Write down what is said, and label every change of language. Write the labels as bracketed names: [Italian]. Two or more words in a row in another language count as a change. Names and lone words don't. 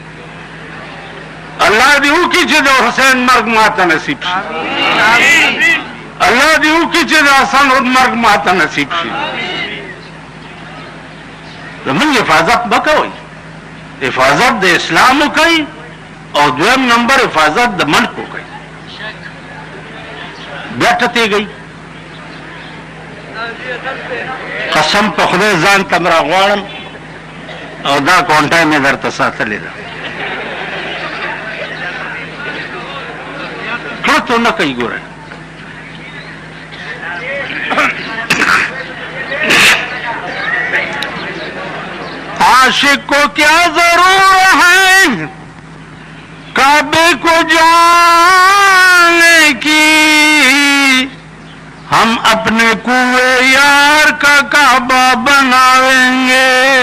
[Pashto] الله دې وکړي چې د حسین مرګ ماته نصیب شي الله دې وکړي چې د حسن مرګ ماته نصیب شي زمون حفاظت بکوئ حفاظت د اسلام وکئ او دویم نمبر حفاظت د ملک وکئ بیا ټتېږئ قسم په خدای ځان ته م راغواړم او دا کونټه مې درته ساتلې ده کړه تو نه کوي ګوره [Urdu] عاشق کو کیا ضرور ہے کعبے کو جانے کی ہم اپنے کنویں یار کا کعبہ بنائیں گے